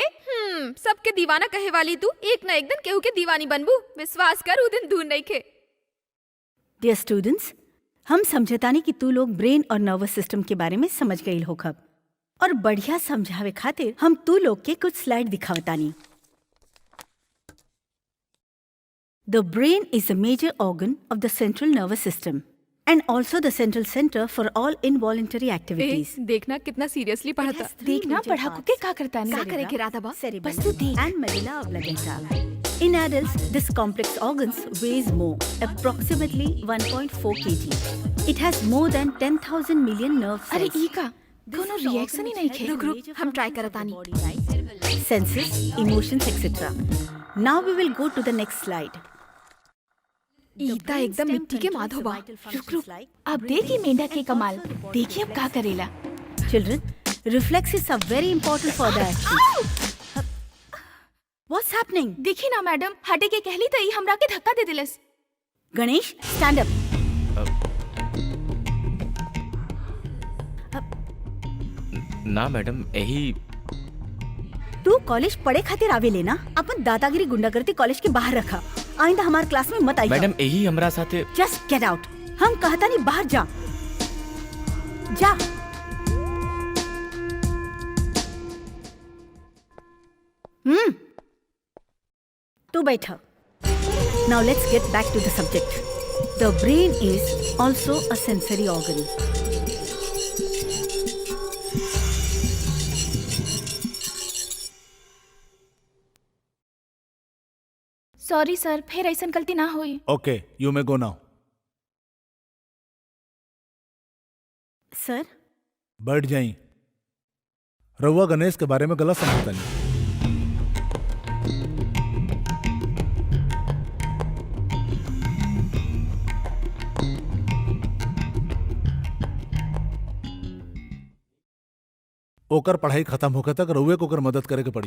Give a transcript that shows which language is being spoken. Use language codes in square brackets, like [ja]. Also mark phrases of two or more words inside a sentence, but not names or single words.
[bho] सबके दीवाना कहे वाली तू एक ना एक दिन केहू के दीवानी बनबू। विश्वास कर, उ दिन दूर नहीं खे। [en] dear students, [bho] हम समझतानी कि तू लोग ब्रेन और [en] nervous system [bho] के बारे में समझ गई हो खब, और बढ़िया समझावे खातिर हम तू लोग के कुछ स्लाइड दिखावतानी। [en] The brain is a major organ of the central nervous system and also the central center for all involuntary activities. [bho] देखना कितना सीरियसली पढ़ता। देखना पढ़ाकू के का करता नहीं। का करे के राधा बा? बस तू देख। [en] And medulla oblongata. In adults, this complex organs weighs more, approximately 1.4 kg. It has more than 10,000 million nerve cells. [bho] अरे ई का कोनो रिएक्शन ही नहीं खे। रुक हम ट्राई करतानी। [en] Senses, emotions, etc. Now we will go to the next slide. [bho] ईता एकदम मिट्टी के माधो बा। रुक अब देखिए मेंढक के कमाल। देखिए अब का करेला। [en] Children, reflexes are very important for the action. What's happening? [bho] देखी ना मैडम, हटे के कहली तो ई हमरा के धक्का दे दिलस। [en] गणेश, stand up. [bho] ना मैडम, यही तू कॉलेज पढ़े खातिर आवे लेना, अपन दादागिरी गुंडागर्दी कॉलेज के बाहर रखा। आइंदा हमारे क्लास में मत आई। मैडम यही हमरा साथे। [en] just get out. [bho] हम कहता नहीं बाहर जा। जा। तू बैठा। [en] Now let's get back to the subject. The brain is also a sensory organ. sorry sir, [bho] फिर ऐसा गलती ना हुई। [en] OK, you may go now. सर, [bho] बैठ जाई। रउआ गणेश के बारे में गलत समझता नहीं। ओकर पढ़ाई खत्म होकर तक रउए को ओकर मदद करे के पड़ी।